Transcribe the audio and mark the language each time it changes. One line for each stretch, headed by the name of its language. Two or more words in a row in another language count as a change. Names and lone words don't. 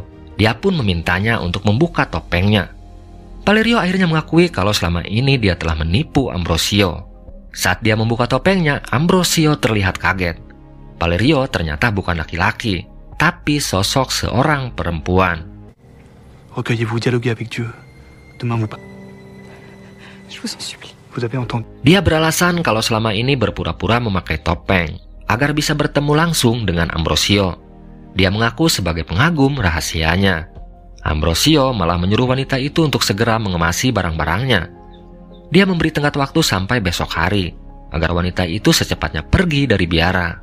Indonesian: Dia pun memintanya untuk membuka topengnya. Palerio akhirnya mengakui kalau selama ini dia telah menipu Ambrosio. Saat dia membuka topengnya, Ambrosio terlihat kaget. Palerio ternyata bukan laki-laki, tapi sosok seorang perempuan.
French: Recueillez-vous, dialoguez avec Dieu. Demain vous pas. Je vous en supplie.
Indonesian: Dia beralasan kalau selama ini berpura-pura memakai topeng agar bisa bertemu langsung dengan Ambrosio. Dia mengaku sebagai pengagum rahasianya. Ambrosio malah menyuruh wanita itu untuk segera mengemasi barang-barangnya. Dia memberi tenggat waktu sampai besok hari agar wanita itu secepatnya pergi dari biara.